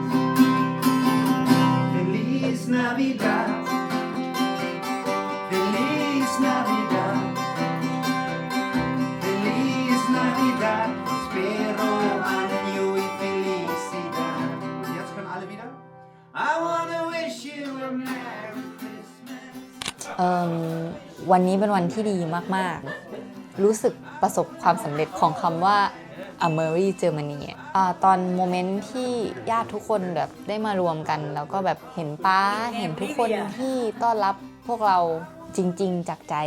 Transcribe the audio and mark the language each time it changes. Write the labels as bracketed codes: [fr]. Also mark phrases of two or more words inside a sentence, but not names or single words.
[es] Feliz Navidad, Feliz Navidad, Feliz Navidad, prospero año y felicidad. [de] Jetzt können alle wieder. [en] I wanna wish you a Merry Christmas. [th] วันนี้เป็นวันที่ดีมากๆ รู้สึกประสบความสำเร็จของคำว่า [en] A Merry Germany [th] ตอนโมเมนต์ที่ญาติทุกคนแบบได้มารวมกัน แล้วก็แบบเห็นป้าเห็นทุกคนที่ต้อนรับพวกเราจริงๆจากใจ